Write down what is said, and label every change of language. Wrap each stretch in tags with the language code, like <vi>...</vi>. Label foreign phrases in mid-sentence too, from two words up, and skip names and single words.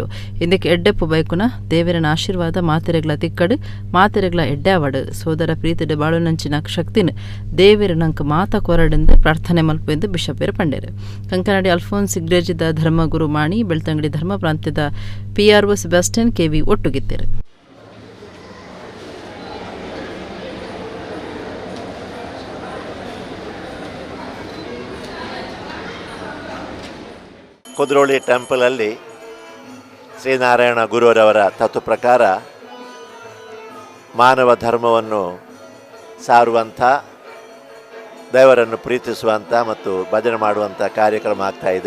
<tcy>ಇದಕ್ಕೆ ಎಡ್ಡೆಪ್ಪು ಬೈಕುನ ದೇವಿರನ ಆಶೀರ್ವಾದ ಮಾತೆರೆಗ್ಲ ತಿಕ್ಕಡು ಮಾತೆರೆಗ್ಲ ಎಡ್ಡಾವಡು ಸೋದರ ಪ್ರೀತಿಡು ಬಾಳುನಂಚಿನ ಶಕ್ತಿನ ದೇವಿರನಂಕ ಮಾತ ಕೊರಡೆಂದು ಪ್ರಾರ್ಥನೆ ಮಲ್ಪು ಎಂದು ಬಿಷಪೇರು ಪಂಡೇರು. ಕಂಕನಾಡಿ ಅಲ್ಫೋನ್ಸ್ ಸಿಗ್ರೇಜಿದ ಧರ್ಮಗುರು ಮಾಣಿ, ಬೆಳ್ತಂಗಡಿ ಧರ್ಮ ಪ್ರಾಂತ್ಯದ ಪಿಆರ್ಒ ಸೆಬಾಸ್ಟಿಯನ್ ಕೆವಿ ಒಟ್ಟುಗಿತ್ತರು.</tcy> <kn>ಕುದ್ರೋಳಿ ಟೆಂಪಲಲ್ಲಿ ಶ್ರೀನಾರಾಯಣ ಗುರುವರವರ ತತ್ವ ಪ್ರಕಾರ ಮಾನವ ಧರ್ಮವನ್ನು ಸಾರುವಂಥ, ದೇವರನ್ನು ಪ್ರೀತಿಸುವಂಥ ಮತ್ತು ಭಜನೆ ಮಾಡುವಂಥ ಕಾರ್ಯಕ್ರಮ ಆಗ್ತಾ ಇದೆ.</kn>